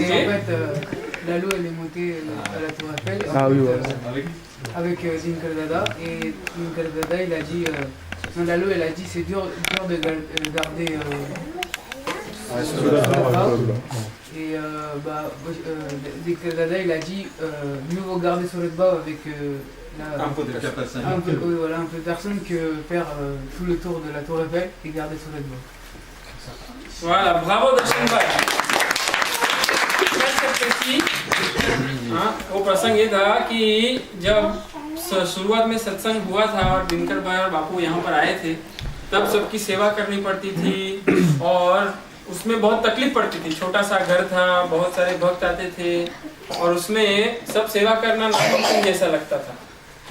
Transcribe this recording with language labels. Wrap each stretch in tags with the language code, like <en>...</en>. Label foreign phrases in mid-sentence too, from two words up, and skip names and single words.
<fr>En fait, Lalo elle est montée à la Tour Eiffel avec Dinkar Dada et Dinkar Dada il a dit non, Lalo elle a dit c'est dur de garder et Dinkar Dada il a dit mieux vaut garder Surat Bhav avec un peu de personne que faire tout le tour de la Tour Eiffel et garder Surat Bhav. Voilà, bravo Darshan Bhai. Très précis.</fr> <hi>वो प्रसंग ये था कि जब शुरुआत में सत्संग हुआ था और दिनकर भाई और बापू यहाँ पर आए थे, तब सबकी सेवा करनी पड़ती थी और उसमें बहुत तकलीफ पड़ती थी। छोटा सा घर था, बहुत सारे भक्त आते थे और उसमें सब सेवा करना नामुमकिन जैसा लगता था।</hi>